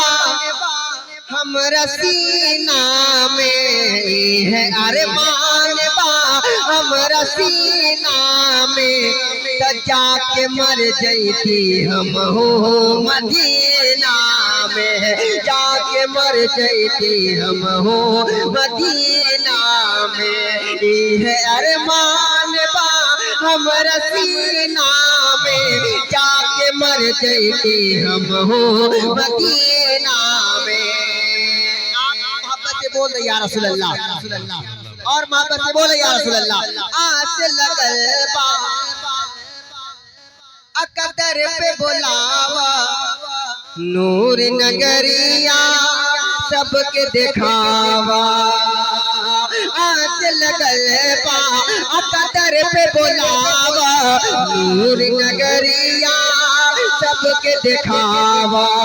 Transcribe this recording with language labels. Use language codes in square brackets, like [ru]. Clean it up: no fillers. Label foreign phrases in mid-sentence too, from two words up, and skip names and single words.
[bho] हम रसीना में, ए है अरमान बा हम रसीना में, तो जाके मर जैती हम हो मदीना में, जाके मर जैती हम हो मदीना में। ए है अरमान बा हम रसीना में, जाके मर जैती हम हो मदीना में। मोहब्बत से बोल [ar] يا رسول الله, [bho] और मोहब्बत से बोल [ar] يا رسول الله. [bho] आस लगल बा अकदर पे बुलावा, नूर नगरिया सबके दिखावा। आस लगल बा अकदर पे बुलावा, नूर नगरिया सबके दिखावा।